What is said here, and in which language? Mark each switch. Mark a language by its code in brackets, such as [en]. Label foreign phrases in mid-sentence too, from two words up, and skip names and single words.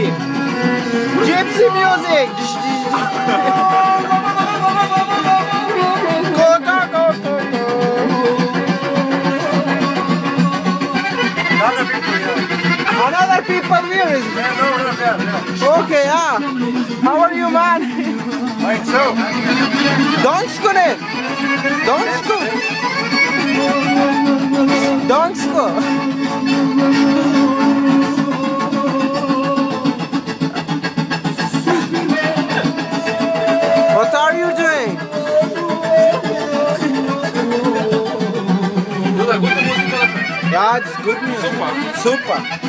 [en] Gypsy music. Go, go, go, go, go. Another people here is Yeah, no. okay, yeah. How are you, man? Like so. Donsko ne? Donsko. Donsko. What are you doing? Yeah, it's good music. Super.